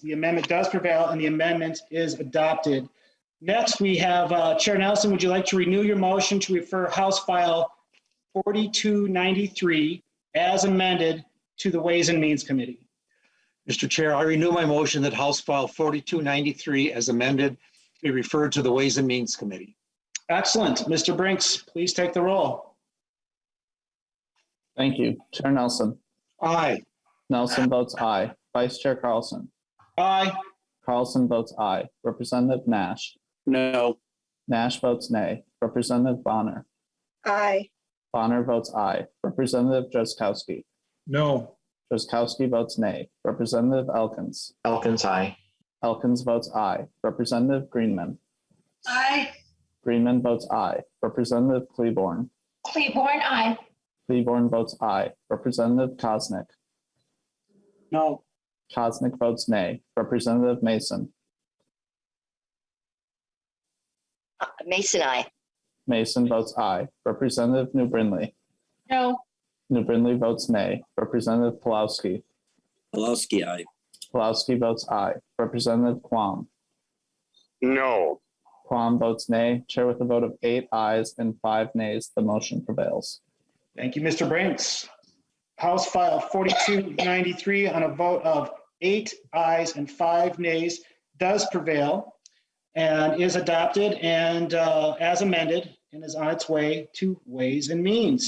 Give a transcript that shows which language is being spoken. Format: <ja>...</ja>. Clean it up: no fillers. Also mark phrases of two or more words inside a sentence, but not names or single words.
<en>The amendment does prevail and the amendment is adopted. Next, we have Chair Nelson, would you like to renew your motion to refer House File 4293 as amended to the Ways and Means Committee? Mr. Chair, I renew my motion that House File 4293 as amended be referred to the Ways and Means Committee. Excellent. Mr. Brinks, please take the roll. Thank you. Chair Nelson. Aye. Nelson votes aye. Vice Chair Carlson. Aye. Carlson votes aye. Representative Nash. No. Nash votes nay. Representative Bonner. Aye. Bonner votes aye. Representative Drazkowski. No. Drazkowski votes nay. Representative Elkins. Elkins, aye. Elkins votes aye. Representative Greenman. Aye. Greenman votes aye. Representative Kleborn. Kleborn, aye. Kleborn votes aye. Representative Kosnick. No. Kosnick votes nay. Representative Mason. Mason, aye. Mason votes aye. Representative New Brindley. No. New Brindley votes nay. Representative Palowski. Palowski, aye. Palowski votes aye. Representative Quam. No. Quam votes nay. Chair with a vote of 8 ayes and 5 nays, the motion prevails. Thank you, Mr. Brinks. House File 4293 on a vote of 8 ayes and 5 nays does prevail and is adopted and as amended and is on its way to Ways and Means.</en>